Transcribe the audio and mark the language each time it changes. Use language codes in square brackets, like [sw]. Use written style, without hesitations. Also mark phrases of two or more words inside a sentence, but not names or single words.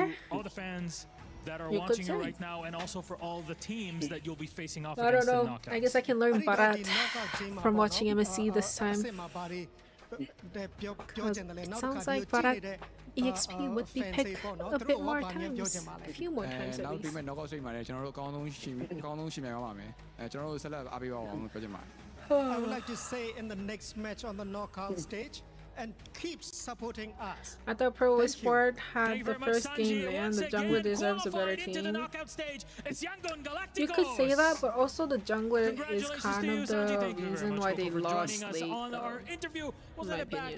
[en] To all the fans that are watching you right now, and also for all the teams that you'll be facing off I against don't know. the knockouts? I guess I can learn Barat from watching MSC this time. It sounds like Barat EXP would be picked a bit more times, a few more times at least. [my] ကျွန်တော်တို့ကောင်းဆုံးရှင်မြန်ပါမယ်ကျွန်တော်တို့ဆက်လက်အားပေးပါအောင်ပြောချင်ပါတယ် [en] I would like to say in the next match on the knockout stage and keep supporting us. I thought Pro Esport had the first game, man. The jungler deserves a better team. You could say that, but also the jungler is kind of the reason why they lost late, in my opinion.